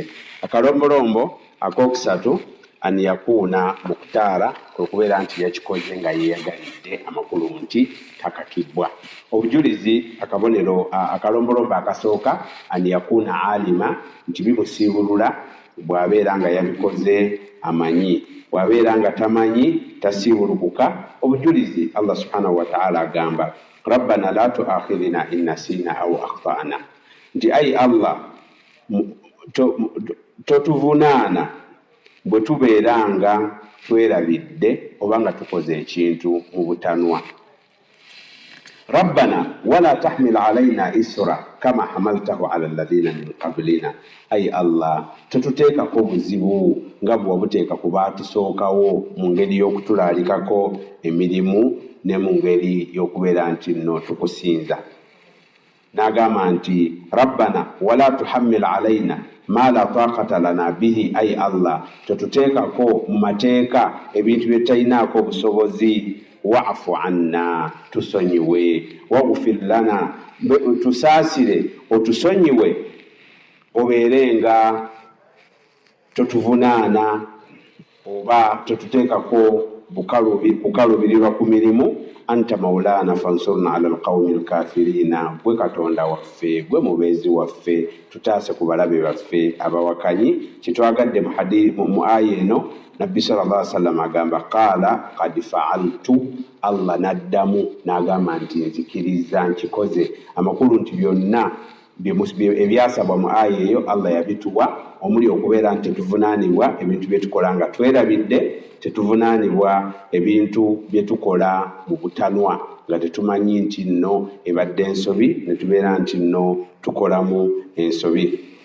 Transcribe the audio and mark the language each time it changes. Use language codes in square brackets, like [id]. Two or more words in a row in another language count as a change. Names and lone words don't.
[lg] Akalombolombo akookusatu [ar] أن يكون مختارا, [lg] okubeera nti yakikoze nga yeeyagalidde amakulu nti takakibwa. Obujulizi akabonero akalombolombo akasooka [ar] أن يكون عالما, [lg] nti bimusiibulula bw'abeera nga yabikoze amanyi, bw'abeera nga tamanyi tasiibulukuka. Obujulizi [ar] الله سبحانه وتعالى [lg] agamba [ar] ربنا لا تؤاخذنا إن نسينا أو أخطأنا, [lg] nti ayi Allah totuvunaana bwe tubeera nga twerabidde oba nga tukoze ekintu mu butanwa. [ar] ربنا ولا تحمل علينا إصرا كما حملته على الذين من قبلنا, [lg] ayi Allah totuteekako buzibu nga bwe wabuteeka ku baatusookawo mu ngeri y'okutulaalikako emirimu ne mu ngeri y'okubeera nti nno tukusinza. n'agamba nti [ar] ربنا ولا تحملنا ما لا طاقة لنا به, [lg] ay Allah totuteekako mu mateeka ebintu bye tutalinaako obusobozi, [ar] واعف عنا [lg] tusonyiwe, [ar] واغفر لنا [lg] tusaasire otusonyiwe, obeere nga totuvunaana oba totuteekako kukalubirirwa ku mirimu. [ar] أنت مولانا فانصرنا على القوم الكافرين, [lg] gwe katonda waffe, gwe mubeezi waffe, tutaase ku balabe baffe abawakanyi. Kitwagadde mu aya eno nabbi [ar] صلى الله عليه وسلم [lg] agamba [ar] قال قد فعلت, [lg] Allah naddamu n'agamba nti nzikiriza nkikoze. Amakulu nti byonna ebyasabwa mu aya eyo Allah yabituwa, omuli okubeera nti tetuvunaanibwa ebintu bye tukola nga twerabidde, tetuvunaanibwa ebintu bye tukola mu butanwa nga tetumanyi nti nno ebadde ensobi, ne tubeera nti nno tukolamu ensobi.